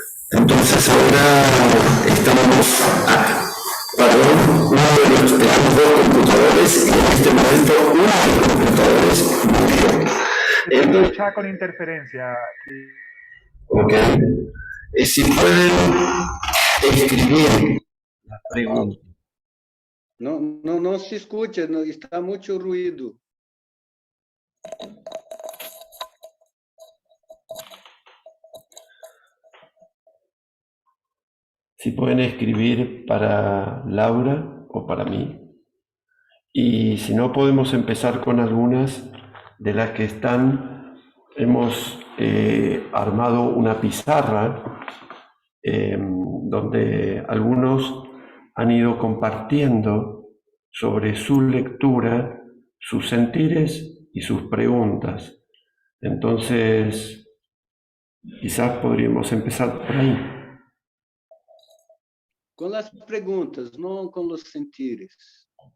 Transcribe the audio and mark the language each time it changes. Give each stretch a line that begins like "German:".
Spanish: Entonces ahora estamos perdón, tenemos dos computadores y en este momento uno de los computadores murió. Se escucha con interferencia. Ok. Si pueden escribir la pregunta.
Portuguese: Não se escuta, está muito ruído.
Spanish: Si pueden escribir para Laura o para mí. Y si no, podemos empezar con algunas de las que están. Hemos armado una pizarra donde algunos han ido compartiendo sobre su lectura, sus sentires y sus preguntas. Entonces, quizás podríamos empezar por ahí.
Portuguese: Com as perguntas, não com os sentires.